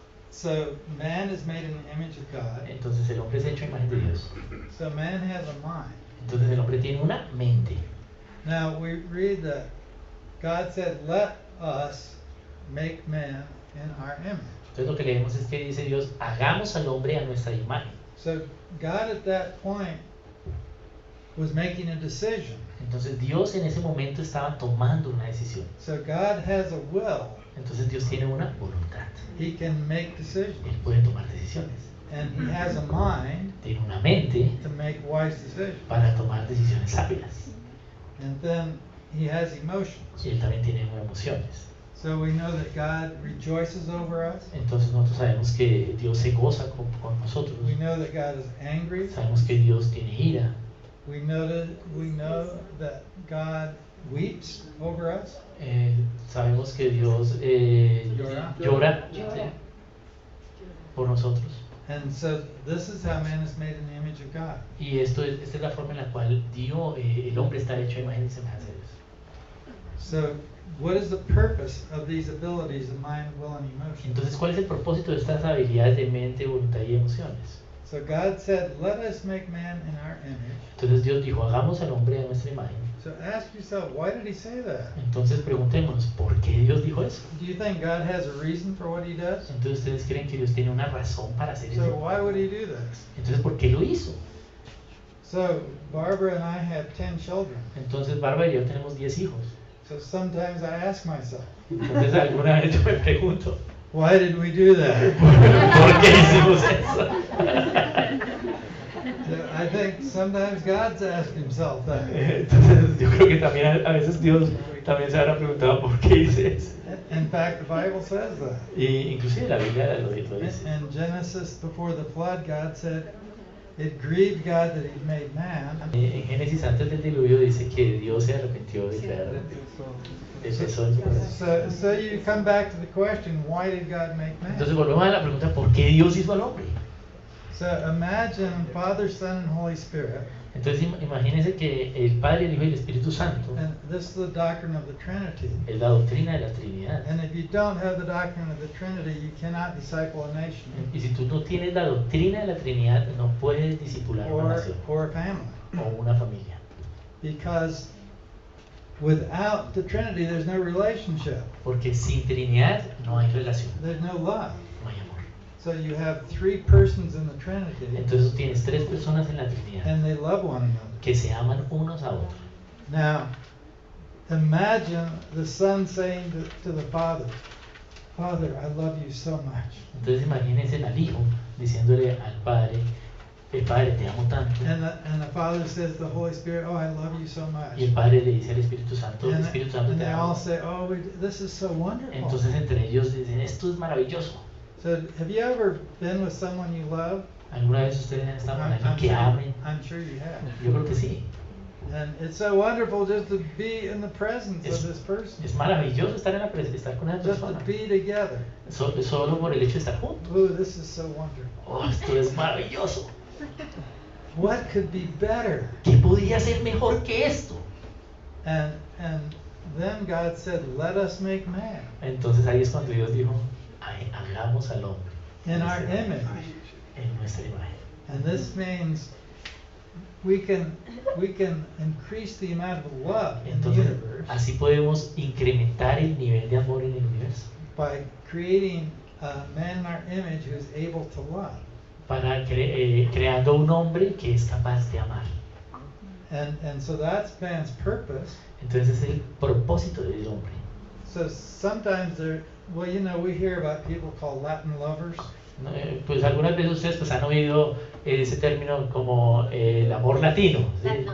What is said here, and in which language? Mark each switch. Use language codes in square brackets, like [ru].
[en] So man is made in the image of God. [es] Entonces el hombre es hecho a imagen de Dios. [en] So man has a mind. [es] Entonces el hombre tiene una mente. [en] Now we read that God said, "Let us make man in our image." [es] Entonces lo que leemos es que dice Dios, hagamos al hombre a nuestra imagen. [en] So God at that point was making a decision. [es] Entonces Dios en ese momento estaba tomando una decisión. [en] So God has a will. [es] Entonces Dios tiene una voluntad. [en] He can make decisions. [es] Él puede tomar decisiones. [en] And he has a mind [es] Tiene una mente [en] to make wise decisions. [es] para tomar decisiones sabias. [en] And then he has emotions. [es] Y Él también tiene emociones. [en] So we know that God rejoices over us. [es] Entonces nosotros sabemos que Dios se goza con nosotros. [en] We know that God is angry. [es] Sabemos que Dios tiene ira. [en] We know that God weeps over us. [es] Sabemos que Dios llora ¿sí? por nosotros. [en] And so this is how man is made in the image of God. [es] Y esta es la forma en la cual el hombre está hecho a imagen y semejanza de Dios. [en] So what is the purpose of these abilities of mind, will, and emotion? [es] Entonces, ¿cuál es el propósito de estas habilidades de mente, voluntad y emociones? [en] So God said, "Let us make man in our image." [es] Entonces Dios dijo, hagamos al hombre a nuestra imagen. [en] So ask yourself, why did he say that? [es] Entonces preguntémonos, ¿por qué Dios dijo eso? [en] Do you think God has a reason for what he does? [es] Entonces ustedes creen que Dios tiene una razón para hacer [en] So [es] eso. [en] why would he do this? [es] Entonces, ¿por qué lo hizo? [en] So Barbara and I have 10 children. [es] Entonces Bárbara y yo tenemos 10 hijos. [en] So sometimes I ask myself, [es] Entonces alguna vez yo me pregunto, [en] why did we do that? [es] ¿por qué hicimos eso? [en] So I think sometimes God's asked himself that. [es] Entonces yo creo que también a veces Dios también se habrá preguntado por qué hice eso. [en] In fact, the Bible says that. [es] Y inclusive la Biblia lo dice. [en] In Genesis, before the flood, God said, it grieved God that he made man. [es] En Génesis antes del diluvio dice que Dios se arrepintió de crear el peso en su corazón. [en] So you come back to the question, why did God make man? [es] Entonces volvemos a la pregunta, ¿por qué Dios hizo al hombre? [en] So imagine Father, Son, and Holy Spirit. [es] Entonces imagínense que el Padre, el Hijo y el Espíritu Santo [en] And this is the doctrine of the Trinity. [es] es la doctrina de la Trinidad. [en] And if you don't have the doctrine of the Trinity, you cannot disciple a nation [es] Y si tú no tienes la doctrina de la Trinidad, no puedes discipular una nación [en] or a family. [es] o una familia. [en] Because without the Trinity, there's no relationship. [es] Porque sin Trinidad no hay relación, [en] There's no love. [es] no hay amor. [en] So you have 3 persons in the Trinity, [es] Entonces tú tienes 3 personas en la Trinidad [en] and they love one another. [es] que se aman unos a otros. [en] Now, imagine the Son saying to the Father, Father, I love you so much. [es] Entonces imagínense al Hijo diciéndole al Padre, el Padre te amo tanto. [en] And the Father says to the Holy Spirit, oh, I love you so much. [es] Y el Padre le dice al Espíritu Santo, el [en] And, [es] Espíritu Santo [en] and [es] te [en] they all [es] amo. [en] say, oh, this is so wonderful. [es] Entonces entre ellos dicen, esto es maravilloso. [en] So have you ever been with someone you love? [es] ¿Alguna vez ustedes han estado con alguien que amen? [en] I'm sure you have. [es] Yo creo que sí. [en] And it's so wonderful just to be in the presence [es] Es, [en] of this person. [es] es maravilloso estar en la estar con esa [en] Just to [es] persona. [en] be together. [es] Solo por el hecho de estar juntos. [en] Ooh, this is so wonderful. [es] Oh, esto es maravilloso. [en] What could be better? [es] ¿Qué podía ser mejor que esto? [en] And then God said, let us make man [es] Entonces ahí es cuando Dios dijo, "Ay, hagamos al hombre [en] in our image. [es] en nuestra imagen". [en] And this means we can increase the amount of love in the [es] Entonces [en] universe [es] así podemos incrementar el nivel de amor en el universo [en] by creating a man in our image who is able to love. [es] para creando un hombre que es capaz de amar. [en] And so that's man's purpose. [es] Entonces es el propósito del hombre. [en] So sometimes we hear about people called Latin lovers. [es] ¿No? Pues algunas veces ustedes pues han oído ese término como el amor latino, ¿sí?